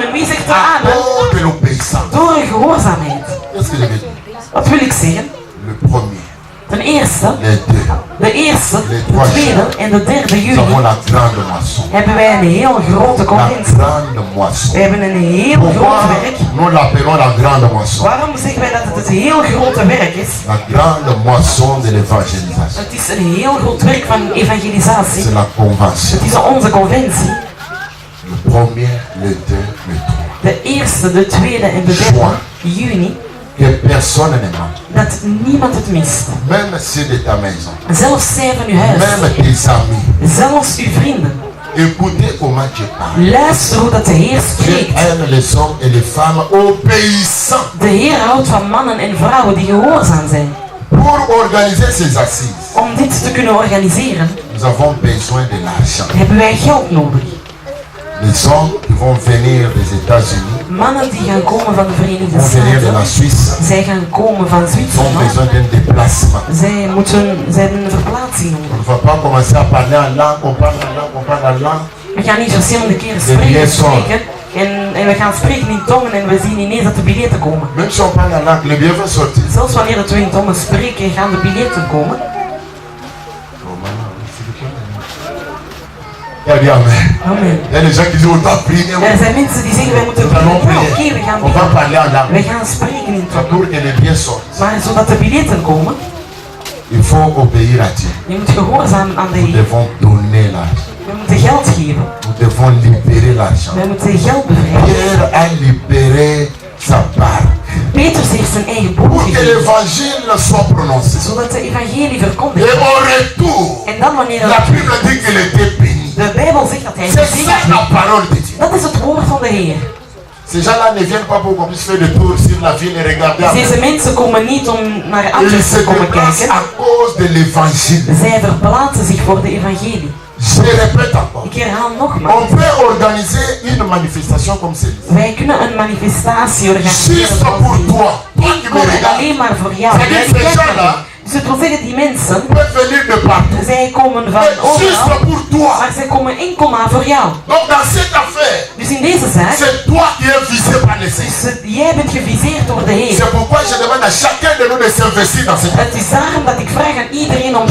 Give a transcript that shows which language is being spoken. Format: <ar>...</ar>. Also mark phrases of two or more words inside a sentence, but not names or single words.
<nl>Wie zegt er</nl> <fr>À</fr> <nl>aan?</nl> <fr>cause de l'obéissance.</fr> <nl>Door een gehoorzaamheid.</nl> <fr>Qu'est-ce que je veux dire?</fr> <nl>Wat wil ik zeggen?</nl> <fr>Le premier,</fr> <nl>Ten eerste,</nl> <fr>les deux,</fr> <nl>de eerste, de tweede en de derde</nl> <fr>nous</fr> <nl>juli</nl> <fr>avons la grande moisson.</fr> <nl>hebben wij een heel grote</nl> <fr>La</fr> <nl>conventie.</nl> <fr>grande moisson.</fr> <nl>We hebben een heel</nl> <fr>Pourquoi</fr> <nl>groot werk.</nl> <fr>nous l'appelons la grande moisson?</fr> <nl>Waarom zeggen wij dat het een heel grote werk is?</nl> <fr>La grande moisson de l'évangélisation.</fr> <nl>Het is een heel groot werk van evangelisatie.</nl> <fr>C'est la convention.</fr> <nl>Het is onze conventie.</nl> <fr>Le premier, le deux, le trois.</fr> <nl>De eerste, de tweede en de derde juni.</nl> <fr>Que personne ne manque.</fr> <nl>Dat niemand het mist.</nl> <fr>Même ceux de ta maison.</fr> <nl>Zelfs zij van uw huis.</nl> <fr>Même tes amis.</fr> <nl>Zelfs uw vrienden.</nl> <fr>Écoutez comment Dieu parle.</fr> <nl>Luister hoe dat de Heer</nl> <fr>Dieu</fr> <nl>spreekt.</nl> <fr>aime les hommes et les femmes obéissants.</fr> <nl>De Heer houdt van mannen en vrouwen die gehoorzaam zijn.</nl> <fr>Pour organiser ces assises,</fr> <nl>Om dit te kunnen organiseren</nl> <fr>nous avons besoin de l'argent.</fr> <nl>hebben wij geld nodig.</nl> <fr>Les hommes qui vont venir des États-Unis,</fr> <nl>mannen die gaan komen van de Verenigde</nl> <fr>vont venir de la</fr> <nl>Staten,</nl> <fr>Suisse,</fr> <nl>zij gaan komen van</nl> <fr>ils ont</fr> <nl>Zwitserland.</nl> <fr>besoin d'un déplacement.</fr> <nl>Zij hebben een verplaatsing</nl> <fr>On</fr> <nl>nodig.</nl> <fr>ne va pas commencer à parler en langue, on parle en langue, on parle en langue.</fr> <nl>We gaan niet verschillende keren spreken en we gaan spreken in tongen en we zien ineens dat de biljetten komen.</nl> <fr>Même si on parle en langue, le billet va sortir.</fr> <nl>Zelfs wanneer dat we in tongen spreken, gaan de biljetten komen.</nl> <fr>Il y a dit amen.</fr> <nl>Amen.</nl> <fr>Il y a des gens qui disent on doit prier.</fr> <nl>Er zijn mensen die zeggen wij moeten</nl> <fr>Nous allons</fr> <nl>bidden. Ja,</nl> <fr>prier.</fr> <nl>oké, we gaan</nl> <fr>On va</fr> <nl>bidden.</nl> <fr>parler en langue.</fr> <nl>We gaan spreken in tongen.</nl> <fr>Pour que les billets sortent,</fr> <nl>Maar zodat de biljetten komen,</nl> <fr>il faut obéir à Dieu.</fr> <nl>je moet gehoorzamen aan de</nl> <fr>Nous</fr> <nl>Heer.</nl> <fr>devons donner l'argent.</fr> <nl>We moeten geld geven.</nl> <fr>Nous devons libérer l'argent.</fr> <nl>We moeten geld bevrijden.</nl> <fr>Pierre a libéré sa barque.</fr> <nl>Petrus heeft zijn eigen boek</nl> <fr>Pour que</fr> <nl>gegeven.</nl> <fr>l'évangile soit prononcé.</fr> <nl>Zodat de evangelie</nl> <fr>Et</fr> <nl>verkondigd wordt.</nl> <fr>au retour,</fr> <nl>En dan wanneer</nl> <fr>la Bible dit qu'il était béni.</fr> <nl>de Bijbel zegt dat hij</nl> <fr>C'est</fr> <nl>gezegend</nl> <fr>ça</fr> <nl>is.</nl> <fr>la parole de Dieu.</fr> <nl>Dat is het woord van de Heer.</nl> <fr>Ces gens-là ne viennent pas pour qu'on puisse faire le tour sur la ville et regarder.</fr> <nl>Dus deze mensen komen niet om naar</nl> <fr>Ils</fr> <nl>Antwerpen</nl> <fr>se</fr> <nl>te komen</nl> <fr>déplacent</fr> <nl>kijken.</nl> <fr>à cause de l'évangile.</fr> <nl>Zij verplaatsen zich voor de evangelie.</nl> <fr>Je répète encore.</fr> <nl>Ik herhaal nogmaals.</nl> <fr>On peut organiser une manifestation comme celle-ci.</fr> <nl>Wij kunnen een manifestatie organiseren.</nl> <fr>Juste</fr> <nl>zoals</nl> <fr>pour</fr> <nl>die.</nl> <fr>toi. Toi qui me</fr> <nl>Enkel en</nl> <fr>regardes.</fr> <nl>alleen maar voor jou.</nl> <fr>C'est-à-dire</fr> <nl>Jij</nl> <fr>ces</fr> <nl>kijkt naar</nl> <fr>gens-là</fr> <nl>mij. Dus het wil zeggen, die mensen,</nl> <fr>peuvent venir de partout.</fr> <nl>zij komen van</nl> <fr>Mais juste</fr> <nl>overal,</nl> <fr>pour toi.</fr> <nl>maar zij komen enkel maar voor jou.</nl> <fr>Donc dans cette affaire,</fr> <nl>Dus in deze zaak,</nl> <fr>c'est toi qui es visé par les saints.</fr> <nl>jij bent geviseerd door de Heer.</nl> <fr>C'est pourquoi je demande à chacun de nous de s'investir dans cette affaire.</fr> <nl>Het is daarom dat ik vraag aan iedereen om</nl>